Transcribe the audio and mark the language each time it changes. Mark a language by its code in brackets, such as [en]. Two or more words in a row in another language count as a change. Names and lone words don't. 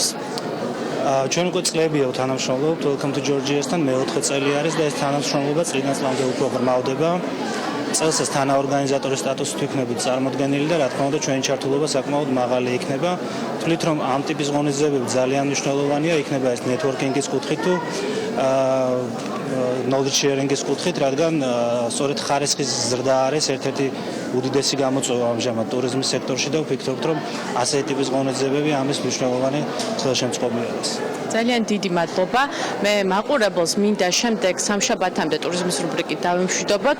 [ka] ჩვენ უკვე წლებია თანამშრომლობთ Welcome to Georgia-სთან, მეოთხე წელი არის და ეს თანამშრომლობა წლიდან წლამდე უფრო ღრმავდება. წელს ეს თანაორგანიზატორის სტატუსით ვიქნებით წარმოდგენილი და რა თქმა უნდა ჩვენი ჩართულობა საკმაოდ მაღალი იქნება. თვლით რომ ამ ტიპის ღონისძიებები ძალიან მნიშვნელოვანია, იქნება ეს ნეტვორკინგის კუთხით თუ [en] knowledge sharing- [ka] ის კუთხით, რადგან სწორედ ხარისხის ზრდა არის ერთ-ერთი უდიდესი გამოწვევა ამჟამად ტურიზმის სექტორში და ვფიქრობთ რომ ასეთი ტიპის ღონისძიებები ამის მნიშვნელოვანი ხელშემწყობი არის. ძალიან დიდი მადლობა. მე მაყურებელს მინდა შემდეგ სამშაბათამდე ტურიზმის რუბრიკით დავიმშვიდობოთ.